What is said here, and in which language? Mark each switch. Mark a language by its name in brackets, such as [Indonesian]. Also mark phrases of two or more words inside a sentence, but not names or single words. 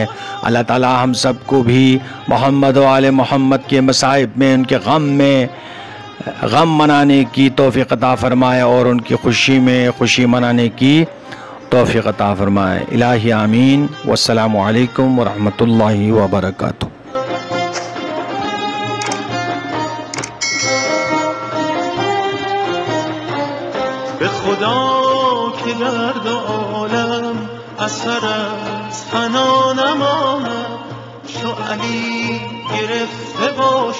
[Urdu] اللہ تعالیٰ ہم سب کو بھی محمد و آل محمد کے مصائب میں، ان کے غم میں غم منانے کی توفیق عطا فرمائے اور ان کی خوشی میں خوشی منانے کی توفیق عطا فرمائے۔ [Arabic] الہی آمین۔ والسلام علیکم ورحمۃ اللہ وبرکاتہ۔ [Persian] به خدا که گرد عالم اثر از حنا نماند، چو علی گرفته باش